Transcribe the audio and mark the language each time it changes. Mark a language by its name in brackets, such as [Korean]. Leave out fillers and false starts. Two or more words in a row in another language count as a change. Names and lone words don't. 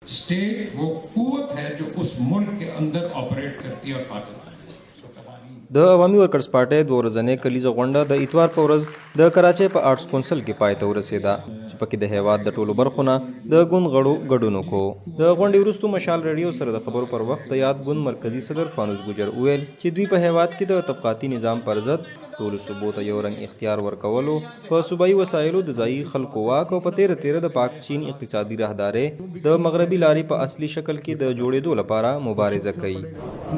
[Urdu] स्टेट وہ قوت ہے جو اس ملک کے اندر ऑपरेट کرتی ہے اور پاکستان [Pashto] د عوامي ورکرز پارټۍ د ورځنۍ کلیزه غونډه د اتوار په ورځ د کراچۍ په آرټس کونسل کې پای ته ورسېده چې پکې د هیواد د ټولو برخو نه د ګوند غړو ګډون وکړو. د غونډې وروستو مشال ریډیو سره د خبرو پر وخت د یاد ګوند مرکزي صدر فانوس ګجر وویل چې دوی په هیواد کې د طبقاتي نظام پر ضد ټولو صوبو ته یو رنګ اختیار ورکولو، په صوبایي وسایلو د ځایي خلکو واک او په تیره د پاک چین اقتصادي راهدارۍ د مغربي لارې په اصلي شکل کې د جوړېدو لپاره مبارزه کوي.